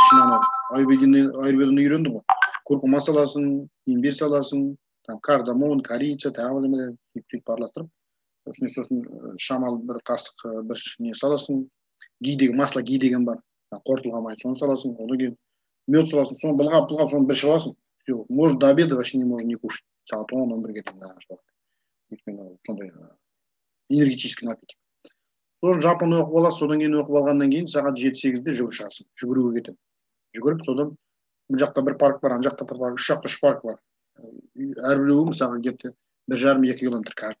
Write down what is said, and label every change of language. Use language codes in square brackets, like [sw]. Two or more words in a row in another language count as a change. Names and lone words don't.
[kk] Аюрведаны үйрендім ғой. Куркума саласың, имбирь саласың, кардамон, корица, тағы бір сөйтіп араластырып. Сосын шамал бір қасық бір не саласың. [ru] Масло ги [kk] деген бар. Қортылған май, соны саласың. Одан кейін мед саласың. Соны былғап, соны бір ішіп аласың. [ru] Все, может до обеда вообще не можно не кушать. [kk] Сағат 10-11-ге дейін. Сондай [ru] энергетический напиток. [kk] Сосын жапаны оқып аласың, содан кейін оқып алғаннан кейін сағат 7-8-де жүгіріп шығасың. Жүгіруге кетемін. Жүгіріп, содан бұл жақта бір парк бар, ана жақта бір парк, 3 жақта 3 парк бар. Әрбіреуі мысалы [ru] где-то 1,5-2 километр каждый.